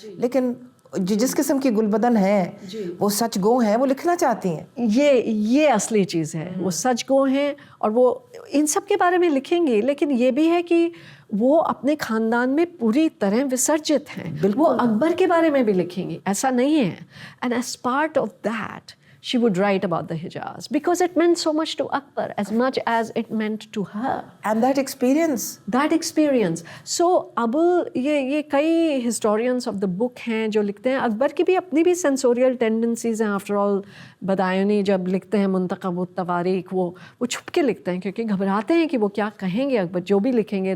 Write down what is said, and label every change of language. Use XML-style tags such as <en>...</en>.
<hi>लेकिन जिस किस्म की गुलबदन है वो सच गो हैं, वो लिखना चाहती हैं। ये असली चीज़ है, वो सच गो हैं और वो इन सब के बारे में लिखेंगी। लेकिन ये भी है कि वो अपने ख़ानदान में पूरी तरह विसर्जित हैं, वो अकबर के बारे में भी लिखेंगी, ऐसा नहीं है।</hi> <en>And as part of that she would write about the Hijaz because it meant so much to Akbar as much as it meant to her. And that experience.</en> <hi>So अब ये कई</hi> <en>historians of the book</en> <hi>हैं जो लिखते हैं अकबर की भी अपनी भी sensorial tendencies हैं. After all, बदायूनी जब लिखते हैं मुंतखब तवारीख वो छुप के लिखते हैं क्योंकि घबराते हैं कि वो क्या कहेंगे अकबर जो भी लिखेंगे.</hi>